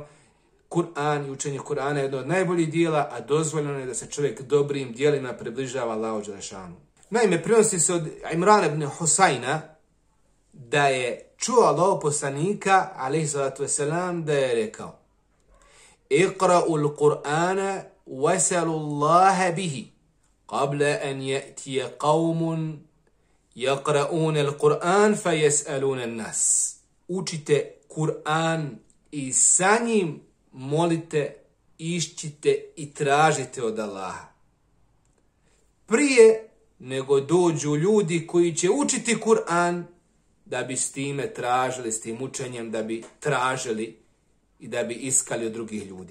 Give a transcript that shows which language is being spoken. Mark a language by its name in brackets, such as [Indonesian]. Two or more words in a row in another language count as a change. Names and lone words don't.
[Bosnian] Kur'an i učenje Kur'ana je jedno od najboljih dijela, a dozvoljeno je da se čovjek dobrim dijelima približava Allahu dželešanu. Naime, prenosi se od Imrana ibn Husajna da je čuo Allahov poslanika [Arabic] عليه الصلاة والسلام [Bosnian] da je rekao: [Arabic] "اقرؤوا القرآن واسألوا الله به قبل أن يأتي قوم يقرؤون القرآن فيسألون الناس." [Bosnian] Učite Kur'an i sa njim molite, iščite i tražite od Allaha. Prije nego dođu ljudi koji će učiti Kur'an, da bi s time tražili, s tim učenjem, da bi tražili i da bi iskali od drugih ljudi.